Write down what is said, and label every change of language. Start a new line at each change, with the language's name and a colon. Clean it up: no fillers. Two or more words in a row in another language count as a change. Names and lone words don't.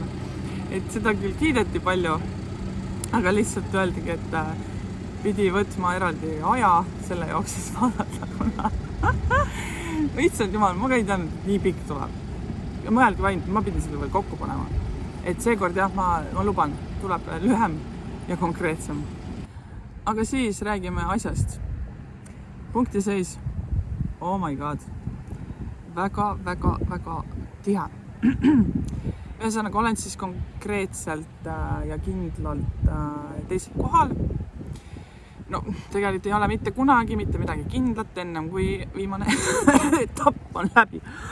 Estonian: Et seda küll kiideti palju, aga lihtsalt öeldigi, et pidi võtma eraldi aja selle jaoks siis vaadata, kuna lihtsalt jumal, ma ka ei teadnud, et nii pikk tuleb. Ja mõelgi vaid, ma pidin seda veel kokku panema. Et seekord jah, ma luban, tuleb lühem ja konkreetsem. Aga siis räägime asjast. Punkti seis,
English: oh my god,
Estonian: väga tihe. Ühesõnaga, olen siis konkreetselt ja kindlalt teisel kohal. No, tegelikult ei ole mitte kunagi mitte midagi kindlat ennem, kui viimane etapp on läbi.